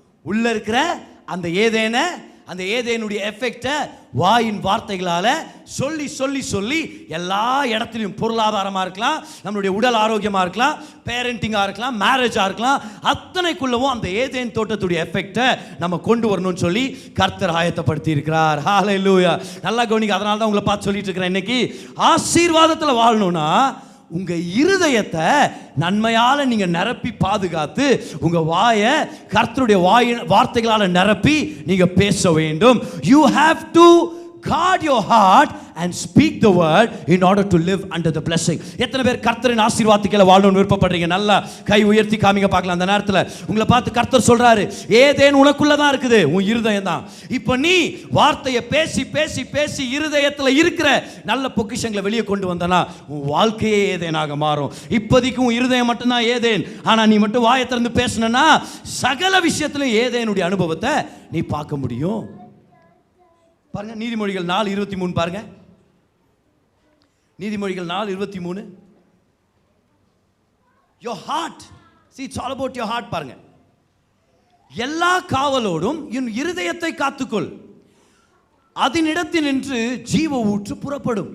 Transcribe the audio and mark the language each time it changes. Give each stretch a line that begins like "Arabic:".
Tamil: உள்ள இருக்கிற அந்த ஏதேனை, அந்த ஏதேனுடைய எஃபெக்டை வாயின் வார்த்தைகளால சொல்லி சொல்லி சொல்லி எல்லா இடத்துலையும், பொருளாதாரமா இருக்கலாம், நம்மளுடைய உடல் ஆரோக்கியமா இருக்கலாம், பேரண்டிங்கா இருக்கலாம், மேரேஜா இருக்கலாம், அத்தனைக்குள்ளவும் அந்த ஏதேன் தோட்டத்துடைய எஃபெக்டை நம்ம கொண்டு வரணும்னு சொல்லி கர்த்தர் ஆயத்தப்படுத்தி இருக்கிறார். ஹalleluya. நல்லா கவனிங்க. அதனால தான் உங்களை பார்த்து சொல்லிட்டு இருக்கிறேன், இன்னைக்கு ஆசீர்வாதத்துல வாழணும்னா உங்க இருதயத்தை நன்மையால நீங்க நிரப்பி பாதுகாத்து, உங்க வாயை கர்த்தருடைய வார்த்தைகளால நிரப்பி நீங்க பேச வேண்டும்.
English: You have to guard your heart and speak the word in order to live under the blessing.
Tamil: எத்தனை பேர் கர்த்தரின் ஆசீர்வாதத்துக்குள்ள வாழணும்னு விருப்பப்படுறீங்க? நல்லா கை உயர்த்தி காமிங்க பார்க்கலாம். அந்த நேரத்தில் உங்களை பார்த்து கர்த்தர் சொல்றாரு, ஏதேன் உனக்குள்ள தான் இருக்குது, உன் இருதயம் தான். இப்போ நீ வார்த்தையை பேசி பேசி பேசி இருதயத்தில் இருக்கிற நல்ல பொக்கிஷங்களை வெளியே கொண்டு வந்தனா உன் வாழ்க்கையே ஏதேனாக மாறும். இப்போதைக்கு உன் இருதயம் மட்டும்தான் ஏதேன், ஆனா நீ மட்டும் வாயை திறந்து பேசினா சகல விஷயத்திலும் ஏதேனுடைய அனுபவத்தை நீ பார்க்க முடியும். பாருங்க, நீதிமொழிகள் 4:23 பாருங்க. நீதிமொழிகள் 4:23.
English: your heart, see it's all about your heart.
Tamil: பாருங்க, எல்லா காவலோடும் என் இருதயத்தை காத்துக்கொள், அதனிடத்தினின்று ஜீவ ஊற்று புறப்படும்.